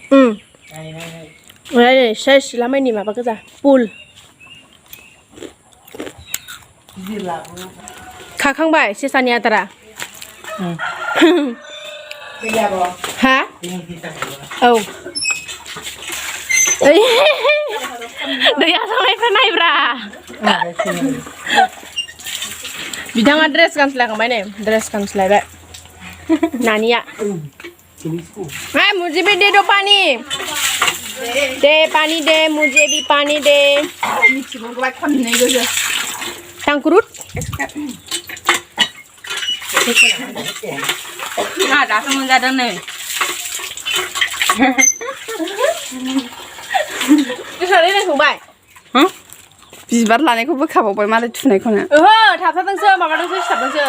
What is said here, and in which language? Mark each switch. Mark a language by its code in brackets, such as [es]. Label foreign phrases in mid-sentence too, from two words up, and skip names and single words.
[brx] नै साइज लामायनि माबा गोजा फुल खाखांबाय सेसानि आदारा हा औ दैया थांनायफ्रा नायब्रा बिथाङा ड्रेस गानस्लायखांबाय नै ड्रेस गानस्लायबाय नानिया [hi] मुझे भी दे दो पानी दे मुझे भी पानी दे tangkurut [brx] दासो मोनजादों नै गोसानै नायखांबाय बिबार लानायखौ बोखाबावबाय मालाय थुनायखौनो ओहो थाबथादोंसो माबादोंसो सिथाबदोंसो